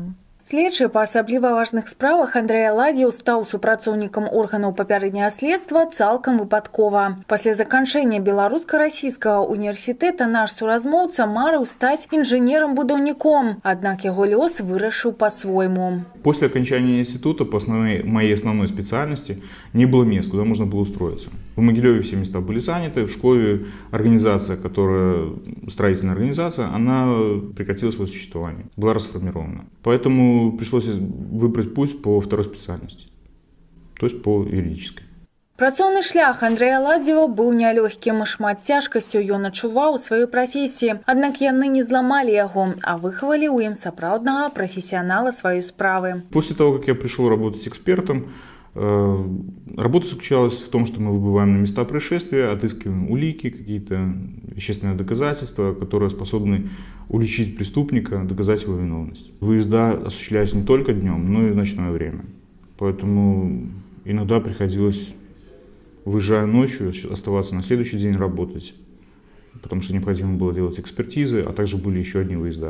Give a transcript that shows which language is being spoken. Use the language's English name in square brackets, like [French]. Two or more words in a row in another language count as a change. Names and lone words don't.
[Belarusian] Следчы па асабліва важных справах Андрэй Аладзеў стаў супрацоўнікам органаў папярэдняга следства цалкам выпадкова. Пасля заканчэння беларуска-расійскага універсітэта наш суразмоўца марыў стаць інжынерам-будаўніком, аднак яго лёс вырашыў по-свойму. [Russian] После окончания института по моей основной специальности не было мест, куда можно было устроиться. В Могилеве все места были заняты, в школе организация, строительная организация, она прекратила свое существование, была расформирована. Поэтому пришлось выбрать путь по второй специальности, то есть по юридической. [Belarusian] Працоўны шлях Андрэя Аладзева быў нялёгкім, шмат цяжкасцяў ён адчуваў у сваёй прафесіі, аднак яны не зламалі яго, а выхавалі ў ім сапраўднага прафесіянала сваёй справы. [Russian] После того, как я пришел работать экспертом, работа заключалась в том, что мы выбываем на места происшествия, отыскиваем улики, какие-то вещественные доказательства, которые способны уличить преступника, доказать его виновность. Выезда осуществлялись не только днем, но и в ночное время. Поэтому иногда приходилось, выезжая ночью, оставаться на следующий день работать, потому что необходимо было делать экспертизы, а также были еще одни выезда.